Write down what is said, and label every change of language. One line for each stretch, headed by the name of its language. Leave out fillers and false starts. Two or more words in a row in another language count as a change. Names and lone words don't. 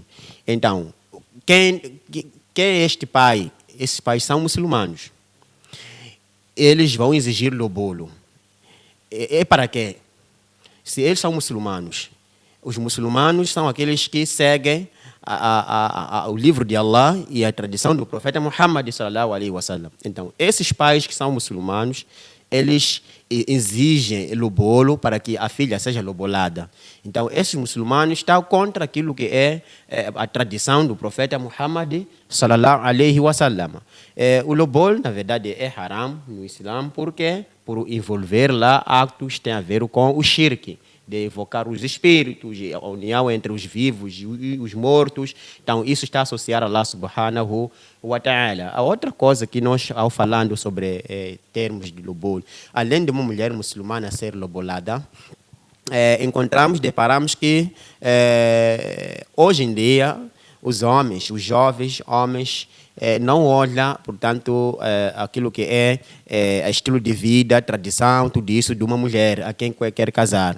Portuguese: Então, quem é este pai? Esses pais são muçulmanos. Eles vão exigir lobolo. Para quê? Se eles são muçulmanos, os muçulmanos são aqueles que seguem o livro de Allah e a tradição do profeta Muhammad
Arabic: صلى الله عليه وسلم.
Portuguese: Então, esses pais que são muçulmanos, eles exigem lobolo para que a filha seja lobolada. Então, esses muçulmanos estão contra aquilo que é a tradição do profeta Muhammad
Arabic: صلى الله عليه وسلم.
Portuguese: O lobolo, na verdade, é haram no Islã, porque por envolver lá atos que têm a ver com o shirk, de evocar os espíritos, a união entre os vivos e os mortos. Então, isso está associado a
Arabic: الله سبحانه وتعالى.
Portuguese: A outra coisa que nós, ao falando sobre termos de lobolo, além de uma mulher muçulmana ser lobolada, deparamos que hoje em dia os homens, os jovens homens, não olham, portanto, aquilo que é estilo de vida, tradição, tudo isso de uma mulher a quem quer casar.